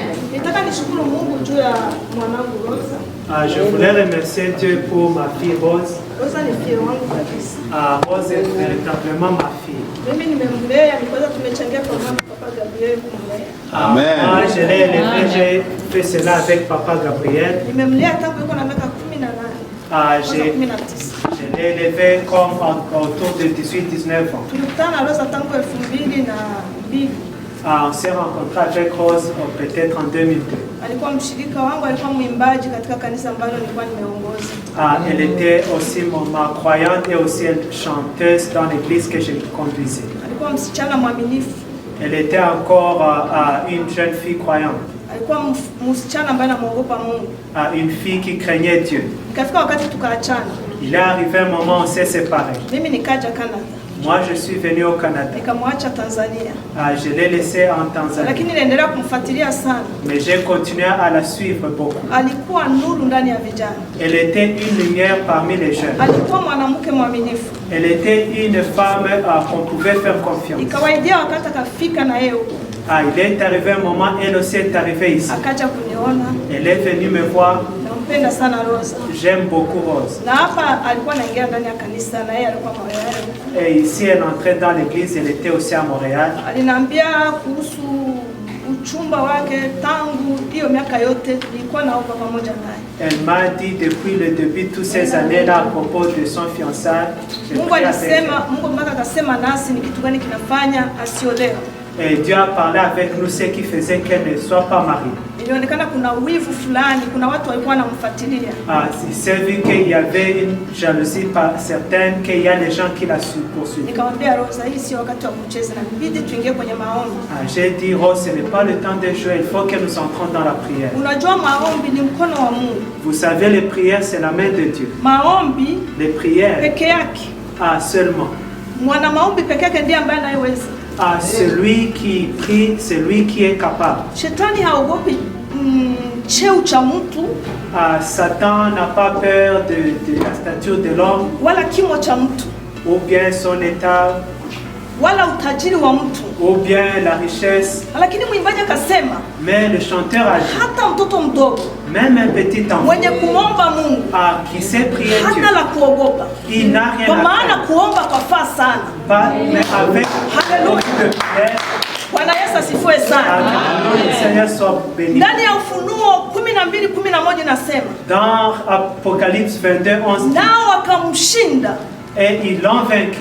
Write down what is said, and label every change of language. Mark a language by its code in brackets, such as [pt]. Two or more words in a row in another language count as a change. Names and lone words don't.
[sw] Nitaka nishukuru Mungu juu ya mwanangu Rosa. [fr] Je voulais remercier Dieu pour ma fille Rose. [sw] Rosa ni fille wangu kabisa. [fr] Rose est véritablement ma fille. [sw] Mimi nimemlea, nilikuwa tumechangia kwa mama Papa Gabriel kumlea. Amen. [fr] Moi, je l'ai élevé, j'ai fait cela avec Papa Gabriel. [sw] Nimemlea tangu yuko na miaka 18. [fr] Je l'ai élevé comme autour de 18-19 ans. [sw] Tulikutana na Rosa tangu 2002. [fr] On s'est rencontré avec Rose peut-être en 2002. [sw] Alikuwa mshirika wangu, alikuwa mwimbaji katika kanisa ambalo nilikuwa nimeongoza. [fr] Elle était aussi ma croyante et aussi une chanteuse dans l'église que je conduisais. [sw] Alikuwa msichana mwaminifu. [fr] Elle était encore une jeune fille croyante. [sw] alikuwa msichana ambaye anamuogopa Mungu. [fr] Une fille qui craignait Dieu. [sw] Ikafika wakati tukaachana. [fr] Il est arrivé un moment où on s'est séparés. [sw] Mimi nikaja Canada. [fr] Moi, je suis venu au Canada. [sw] Nikamwacha Tanzania. [fr] Je l'ai laissé en Tanzanie. [sw] Lakini niliendelea kumfuatilia sana. [fr] Mais j'ai continué à la suivre beaucoup. [sw] Alikuwa nuru ndani ya vijana. [fr] Elle était une lumière parmi les jeunes. [sw] Alikuwa mwanamke mwaminifu. [fr] Elle était une femme qu'on pouvait faire confiance. [sw] Ikawaidia wakati akafika na yeye. [fr] Il est arrivé un moment, elle aussi est arrivée ici. [sw] Akaja kuniona. [fr] Elle est venue me voir. [sw] Nampenda sana Rosa. [fr] J'aime beaucoup Rose. [sw] Na hapa alikuwa anaingia ndani ya kanisa na yeye alikuwa Montréal. [fr] Et ici elle entrait dans l'église, elle était aussi à Montréal. [sw] Aliniambia kuhusu uchumba wake tangu hiyo miaka yote nilikuwa naomba pamoja naye. [fr] Elle m'a dit depuis le début de toutes ces années-là à propos de son fiançailles. [sw] Mungu alisema, Mungu mpaka akasema nasi ni kitu gani kinafanya asiolewe. [fr] Et Dieu a parlé avec nous ce qui faisait qu'elle ne soit pas mariée. [sw] Ilionekana kuna wivu fulani, kuna watu walikuwa wanamfuatilia. [fr] C'est vu qu'il y avait une jalousie par certaines, qu'il y a des gens qui la poursuivent. [sw] Nikamwambia Rosa, hii sio wakati wa kucheza na bidii tuingie kwenye maombi. [fr] J'ai dit Rose, ce n'est pas le temps de jouer, il faut que nous entrons dans la prière. [sw] Unajua maombi ni mkono wa Mungu. [fr] Vous savez, les prières c'est la main de Dieu. [sw] Maombi [fr] les prières [sw] peke yake. [fr] Seulement. [sw] Mwana maombi peke yake ndiye ambaye anayeweza. [fr] Celui qui prie, c'est lui qui est capable. [sw] Shetani haogopi cheo cha mtu. [fr] Satan n'a pas peur de la stature de l'homme. [sw] Wala kimo cha mtu. [fr] Ou bien son état. [sw] Wala utajiri wa mtu. [fr] Ou bien la richesse. [sw] Lakini mwimbaji akasema. [fr] Mais le chanteur a dit. [sw] Hata mtoto mdogo. [fr] Même un petit enfant. [sw] Mwenye kuomba Mungu. [fr] Qui sait prier Dieu. [sw] Hata la kuogopa. [fr] Il n'a rien à faire. [sw] Kwa maana kuomba kwa faa sana. [fr] Mais avec. [sw] Hallelujah. Bwana Yesu asifiwe sana. Ndani ya Ufunuo 12:11 nasema. [fr] Dans Apocalypse 22:11. [sw] Nao wakamshinda. [fr] Et ils l'ont vaincu.